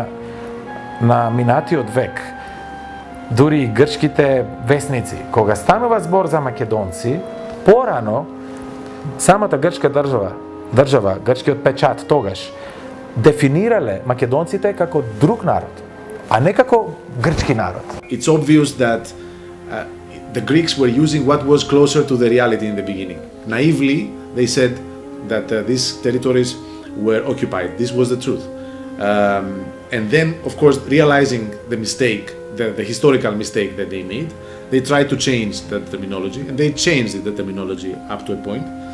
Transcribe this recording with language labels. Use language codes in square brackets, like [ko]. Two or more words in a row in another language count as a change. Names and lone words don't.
[mk] на минатиот век, дури и грчките весници, кога станува збор за македонци, порано самата грчка држава, грчкиот печат тогаш, дефинирале македонците како друг народ, а не како грчки народ. [en] It's obvious that the Greeks were using what was closer to the reality in the beginning. Naively, they said that these territories were occupied. This was the truth. And then, of course, realizing the mistake, the historical mistake that they made, they tried to change the terminology, and they changed the terminology up to a point.